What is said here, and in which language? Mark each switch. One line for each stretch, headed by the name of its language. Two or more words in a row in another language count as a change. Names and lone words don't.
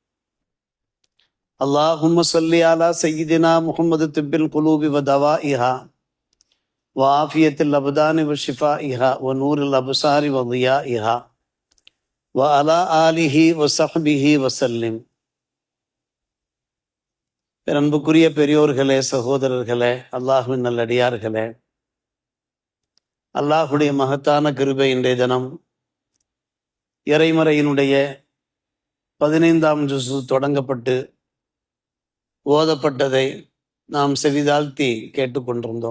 Arabic: اللهم صل على سيدنا محمد طب القلوب ودوائها وعافية الأبدان وشفائها ونور الأبصار وضيائها وعلى آله وصحبه وسلم.
Tamil: அன்புக்குரிய பெரியோர்களே, சகோதரர்களே, அல்லாஹ்வின் நல்லடியார்களே, அல்லாஹுடைய மகத்தான கிருபை இன்றைய தினம் இறைமறையினுடைய 15ஆம் ஜுஸு தொடங்கப்பட்டு ஓதப்பட்டதை நாம் செவிதாழ்த்தி கேட்டுக்கொண்டிருந்தோம்.